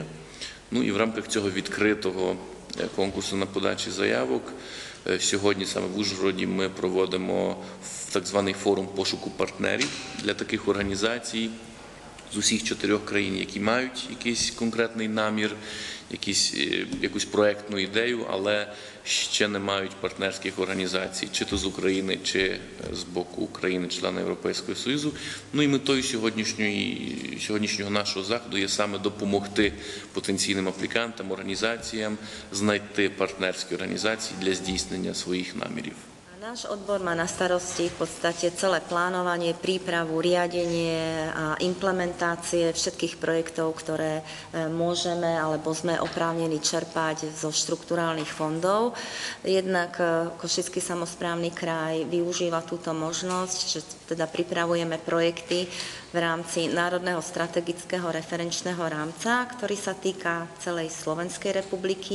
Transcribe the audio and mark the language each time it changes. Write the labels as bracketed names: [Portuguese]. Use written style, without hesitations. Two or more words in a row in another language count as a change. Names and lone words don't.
[Ukrainian] Ну і в рамках цього відкритого конкурсу на подачі заявок сьогодні саме в Ужгороді ми проводимо так званий форум пошуку партнерів для таких організацій з усіх 4 країн, які мають якийсь конкретний намір, якусь проєктну ідею, але ще не мають партнерських організацій, чи то з України, чи з боку України, члена Європейського Союзу. Ну і метою сьогоднішнього нашого заходу є саме допомогти потенційним аплікантам, організаціям знайти партнерські організації для здійснення своїх намірів. [Slovak] Náš odbor má na starosti v podstate celé plánovanie, prípravu, riadenie a implementácie všetkých projektov, ktoré môžeme alebo sme oprávnení čerpať zo štrukturálnych fondov. Jednak Košický samosprávny kraj využíva túto možnosť, že teda pripravujeme projekty v rámci Národného strategického referenčného rámca, ktorý sa týka celej Slovenskej republiky.